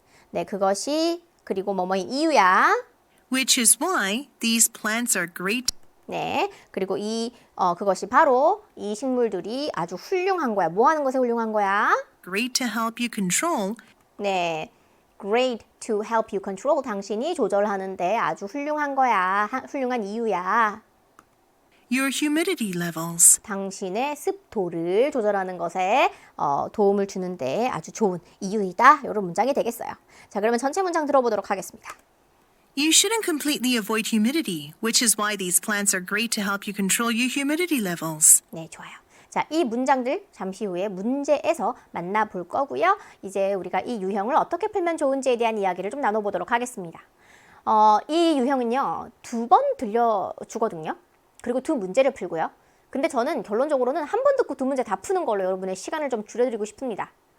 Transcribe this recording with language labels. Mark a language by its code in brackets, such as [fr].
[ko] 네, 그것이 그리고 뭐뭐의 이유야. [en] why these plants are great. [ko] 네, 그리고 그것이 바로 이 식물들이 아주 훌륭한 거야. 뭐 하는 것에 훌륭한 거야? [en] Great to help you control 네, great to help you control. [ko] 당신이 조절하는데 아주 훌륭한 거야. 훌륭한 이유야. [en] your humidity levels. [ko] 당신의 습도를 조절하는 것에 도움을 주는데 아주 좋은 이유이다. 이런 문장이 되겠어요. 자, 그러면 전체 문장 들어보도록 하겠습니다. [en] You shouldn't completely avoid humidity, which is why these plants are great to help you control your humidity levels. [ko] 네, 좋아요. 자, 이 문장들 잠시 후에 문제에서 만나볼 거고요. 이제 우리가 이 유형을 어떻게 풀면 좋은지에 대한 이야기를 좀 나눠보도록 하겠습니다. 이 유형은요, 2번 들려주거든요. 그리고 2 문제를 풀고요. 근데 저는 결론적으로는 한 번 듣고 2 문제 다 푸는 걸로 여러분의 시간을 좀 줄여드리고 싶습니다.